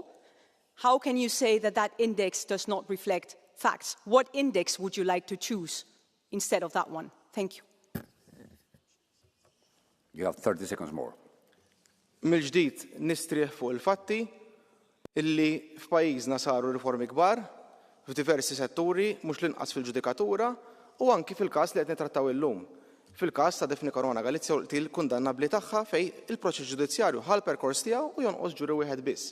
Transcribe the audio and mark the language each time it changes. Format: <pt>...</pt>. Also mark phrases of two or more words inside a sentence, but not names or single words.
<en>How can you say that that index does not reflect facts? What index would you like to choose instead of that one? Thank you. You have 30 seconds more.</en> <mt>Mill-ġdid nistrieħ fuq il-fatti illi f'pajjiżna saru riformi kbar f'diversi setturi mhux l-inqas fil-ġudikatura u anki fil-każ li qed nittrattaw illum. Fil-każ ta' Daphne Caruana Galizia u l-kundannabbli tagħha fejn il-proċess ġudizzjarju ħal perkors tiegħu u jonqos ġuri wieħed biss.</mt>